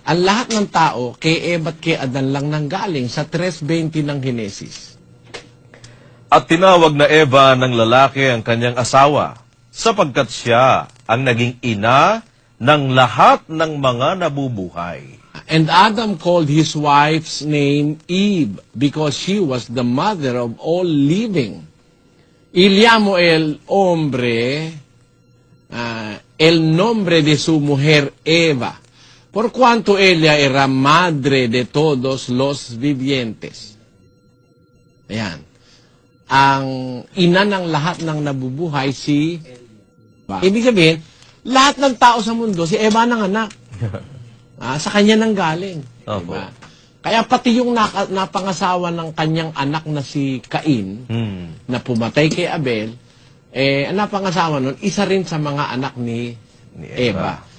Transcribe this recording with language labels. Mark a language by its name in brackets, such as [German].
[Filipino] Ang lahat ng tao, kay Eva at kay Adan lang nanggaling sa 3:20 ng Henesis. At tinawag na Eva ng lalaki ang kanyang asawa, sapagkat siya ang naging ina ng lahat ng mga nabubuhay. [English] And Adam called his wife's name Eve, because she was the mother of all living. [Spanish] Y llamó el hombre el nombre de su mujer Eva, por cuanto ella era madre de todos los vivientes. [Filipino] Ayan. Ang ina ng lahat ng nabubuhay si Eva. Ibig sabihin, lahat ng tao sa mundo, si Eva ng anak. Sa kanya nang galing. Diba? Kaya pati yung napangasawa ng kanyang anak na si Cain, na pumatay kay Abel, ang napangasawa nun, isa rin sa mga anak ni Eva.